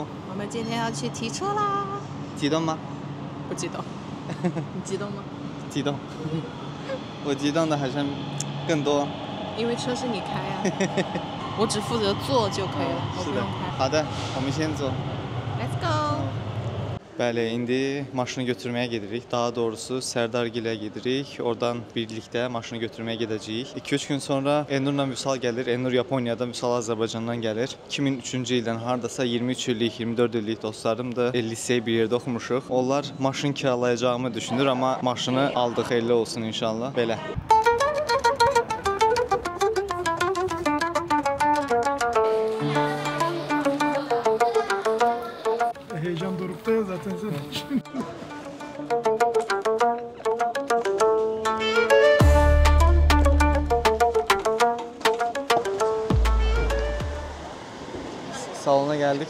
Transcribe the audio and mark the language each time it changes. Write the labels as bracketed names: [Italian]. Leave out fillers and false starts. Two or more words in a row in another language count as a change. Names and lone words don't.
[Chinese] 我们今天要去提车啦。激动吗？不激动。你激动吗？激动。我激动的好像更多。因为车是你开啊。我只负责坐就可以了，我不用开。好的，我们先坐。 [English] Let's go. [Azerbaijani] Bəli, indi maşını götürməyə gedirik. Daha doğrusu Sərdargilə gedirik. Oradan birlikdə maşını götürməyə gedəcəyik. 2-3 gün sonra Elnurla Vüsal gəlir. Elnur Yaponiyada, Vüsal Azərbaycandan gəlir. 2003-cü ildən hardasa 23 illik, 24 illik dostlarımdır. Liseyi bir yerdə oxumuşuq. Onlar maşın kiralayacağımı düşünür, amma maşını aldıq, xeyirli olsun inşallah. Belə. [Turkish] Heyecan dorukta ya zaten senin için. Salona geldik.